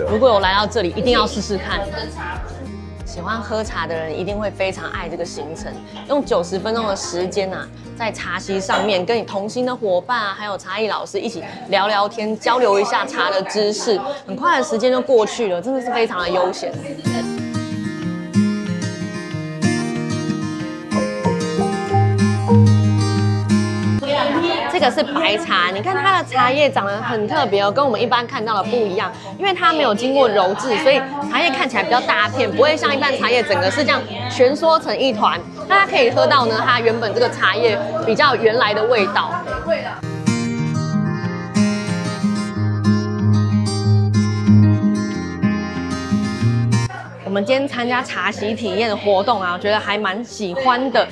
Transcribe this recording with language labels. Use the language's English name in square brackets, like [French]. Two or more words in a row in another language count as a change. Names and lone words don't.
[Chinese] 如果有來到這裡，一定要試試看。喜歡喝茶的人一定會非常愛這個行程，用90分鐘的時間在茶席上面跟你同行的夥伴還有茶藝老師一起聊聊天，交流一下茶的知識，很快的時間就過去了，真的是非常的悠閒。这個是白茶，你看它的茶葉長得很特別哦，跟我們一般看到的不一樣，因為它沒有經過揉製，所以茶葉看起來比較大片，不會像一般茶葉整個是這樣蜷縮成一團。大家可以喝到呢，它原本這個茶葉比較原來的味道。我們今天參加茶席體驗的活動我覺得還蠻喜歡的。